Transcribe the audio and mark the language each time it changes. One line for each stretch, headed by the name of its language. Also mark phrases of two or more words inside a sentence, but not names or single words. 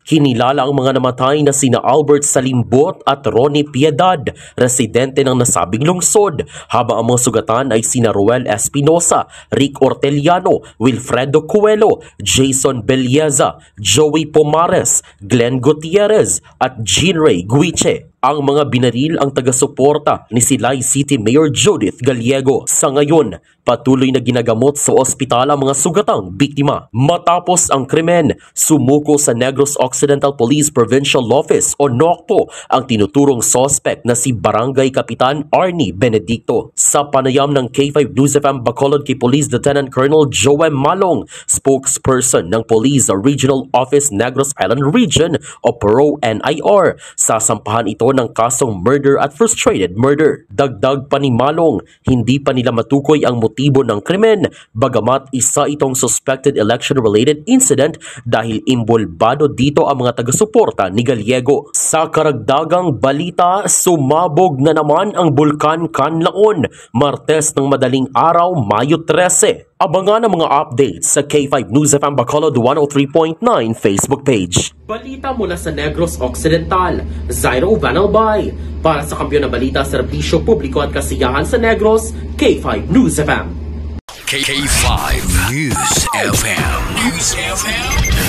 Filipino: Kinilala ang mga namatay na sina Albert Salimbot at Ronnie Piedad, residente ng nasabing lungsod, habang ang mga sugatan ay sina Roel Espinosa, Rick Orteliano, Wilfredo Coelho, Jason Belleza, Joey Pomares, Glenn Gutierrez at Jean Ray Guiche. Ang mga binaril ang taga-suporta ni Silay City Mayor Judith Gallego. Sa ngayon, patuloy na ginagamot sa ospital ang mga sugatang biktima. Matapos ang krimen, sumuko sa Negros Occidental Police Provincial Office o NOCPO ang tinuturong suspect na si Barangay Kapitan Arnie Benedicto. Sa panayam ng K5 News FM Bacolod kay Police Lieutenant Colonel Joem Malong, spokesperson ng Police Regional Office Negros Island Region o PRO-NIR, sasampahan ito ng kasong murder at
English: frustrated murder.
Filipino: Dagdag pa ni Malong, hindi pa nila matukoy ang motibo ng krimen, bagamat isa itong
English: suspected election-related incident
Filipino: dahil imbolbado dito ang mga taga-suporta ni Gallego. Sa karagdagang balita, sumabog na naman ang Bulkan Canlaon, Martes ng madaling araw, Mayo 13. Abangan ang mga updates sa K5 News FM Bacolod 103.9 Facebook page. Balita mula sa Negros Occidental, Zairo Vanalbay. Para sa Kampiyon na Balita, Serbisyo Publiko at Kasiyahan sa Negros, K5 News FM. K5 News FM.